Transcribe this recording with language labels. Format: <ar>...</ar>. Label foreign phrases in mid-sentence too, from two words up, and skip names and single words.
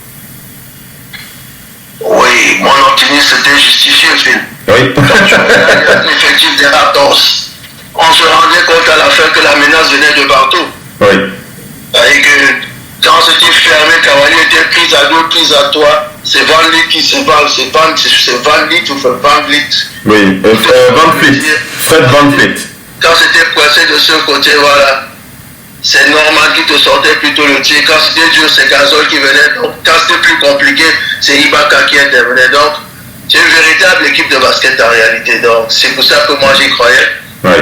<fr>Oui, mon optimisme était justifié, Phil. Oui. Quand tu regardes l'effectif des Raptors, on se rendait compte à la fin que la menace venait de partout. Oui. Et que quand c'était fermé, Kawhi était prise à deux, prise à toi. C'est Van Vliet qui se parle, c'est Van Vliet ou Van Vliet. Oui, Van Vliet. Fred Van Vliet. Quand c'était coincé de ce côté, voilà. C'est Norman qui te sortait plutôt le tir. Quand c'était dur, c'est Gasol qui venait. Donc, quand c'était plus compliqué, c'est Ibaka qui intervenait. Donc, c'est une véritable équipe de basket en réalité. Donc, c'est pour ça que moi j'y croyais. Oui.</fr>